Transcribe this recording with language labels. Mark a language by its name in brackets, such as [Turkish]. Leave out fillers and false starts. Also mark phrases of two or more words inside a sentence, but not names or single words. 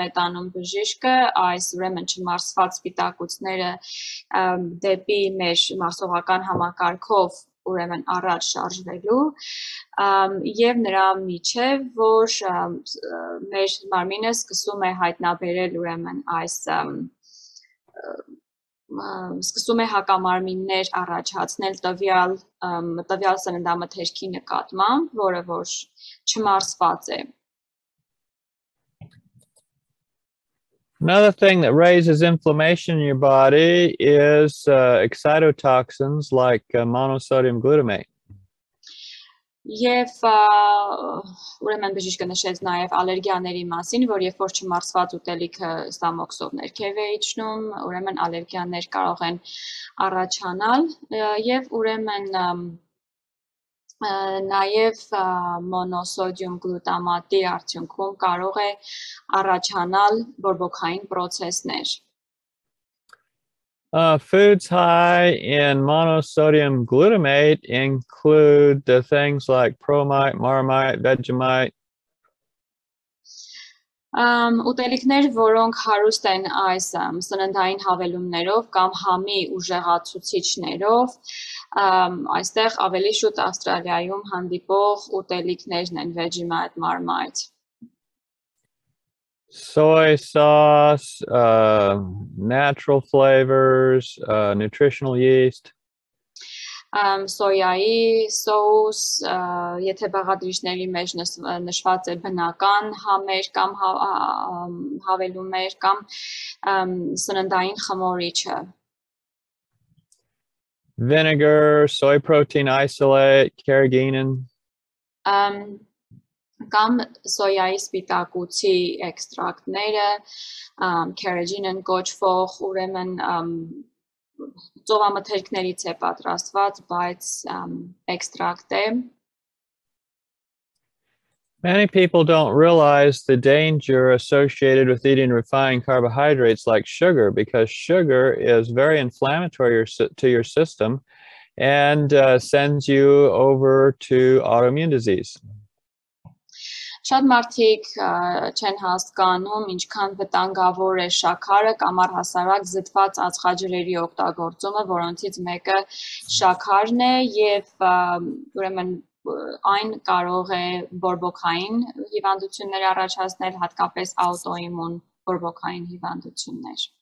[Armenian] տանում բժիշկը, այս ուրեմն չմարսված սպիտակուցները դեպի մեր մարսողական համակարգով ուրեմն առաջ շարժվելու եւ նրա միջև որ մեր մարմինը սկսում է հայտնաբերել ուրեմն այս սկսում է հակամարմիններ առաջացնել տվյալ սննդամթերքի նկատմամբ, որը որ չմարսված է. [English] Another thing that raises inflammation in your body is excitotoxins like monosodium glutamate. [Armenian] Եվ ուրեմն բժիշկը նշեց նաև ալերգիաների մասին, որ երբ որ չմարսված ուտելիքը ստամոքսով ներքև է իջնում, ուրեմն ալերգիաներ կարող են առաջանալ եւ ուրեմն նաև մոնոսոդիում գլուտամատի արդյունքում կարող է առաջանալ բորբոքային process-ներ. [English] Foods high in monosodium glutamate include things like promite, marmite, Vegemite. [Armenian] Ուտելիքներ, որոնք հարուստ են այս սննդային հավելումներով կամ համի ուժեղացուցիչներով, Այստեղ ավելի շուտ Ավստրալիայում հանդիպող ուտելիքներն են Vegemite, Marmite. [English] Soy sauce, natural flavors, nutritional yeast. [Armenian] Սոյայի սոուս, եթե բաղադրիչների մեջ նշված է բնական համեր կամ հավելումներ կամ սննդային խմորիչը. [English] Vinegar, soy protein isolate, carrageenan. [Armenian] Կամ սոյայի սպիտակուցի էքստրակտները, carrageenan կոչվող, ուրեմն ծովամթերքներից է պատրաստված, բայց էքստրակտ է. [English] Many people don't realize the danger associated with eating refined carbohydrates like sugar, because sugar is very inflammatory to your system and sends you over to autoimmune disease. [Armenian] Շատ մարդիկ չեն հասկանում, ինչքան վտանգավոր է շաքարը կամ առհասարակ զտված ածխաջրերի օգտագործումը, որոնցից մեկը շաքարն է եւ ուրեմն այն կարող է բորբոքային հիվանդություններ առաջացնել, հատկապես աուտոիմուն բորբոքային հիվանդություններ.